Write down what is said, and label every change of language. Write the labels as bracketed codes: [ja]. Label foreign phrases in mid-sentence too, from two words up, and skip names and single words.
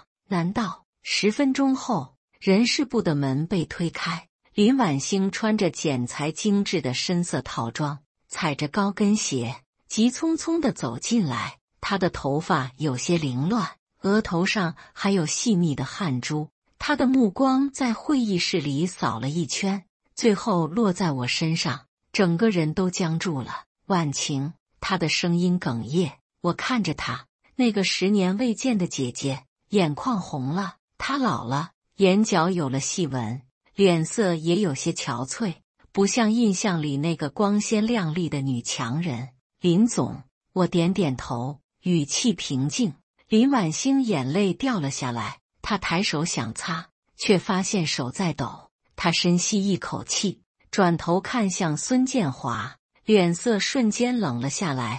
[zh] 難道？10分鐘後，人事部的門被推開，林婉星穿着剪裁精緻的深色套裝，踩着高跟鞋，急匆匆地走進來。她的頭髮有些凌亂，額頭上還有細密的汗珠。她的目光在會議室裡掃了一圈，最後落在我身上，整個人都僵住了。婉晴，她的聲音哽咽。我看着她，那個10年未見的姐姐，眼眶紅了。她老了，眼角有了細紋，臉色也有些憔悴，不像印象裡那個光鮮亮麗的女強人。林總，我點點頭，語氣平靜。林婉星眼淚掉了下來，她抬手想擦，卻發現手在抖。她深吸一口氣，轉頭看向孫建華，臉色瞬間冷了下來。